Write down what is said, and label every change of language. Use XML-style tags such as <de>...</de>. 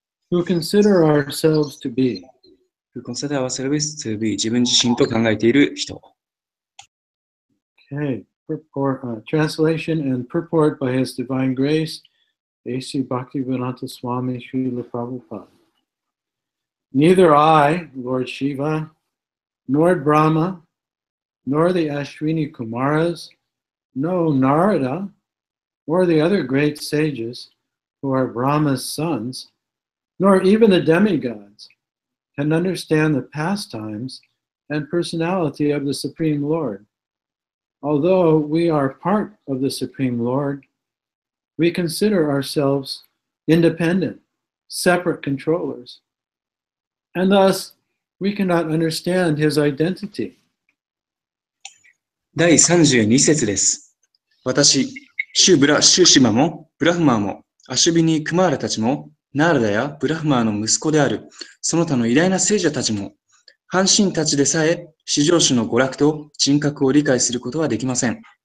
<en>who consider ourselves to be. who consider ourselves to be</en> <ja>自分自身と考えている人。</ja> <en>Okay, purport, translation and purport by His Divine Grace, A.C. Bhaktivedanta Swami Srila Prabhupada. Neither I, Lord Shiva, nor Brahma, nor the Ashwini Kumaras, no Narada, or the other great sages who are Brahma's sons, nor even the demigods, can understand the pastimes and personality of the Supreme Lord. Although we are part of the Supreme Lord, we consider ourselves independent, separate controllers, and thus we cannot understand His identity.</en> <ja>第32節です。私、シュシマも、ブラフマーも、アシュビニ・クマーラたちも、ナーラダやブラフマーの息子である、その他の偉大な聖者たちも、半身たちでさえ、至上主の娯楽と人格を理解することはできません。</ja>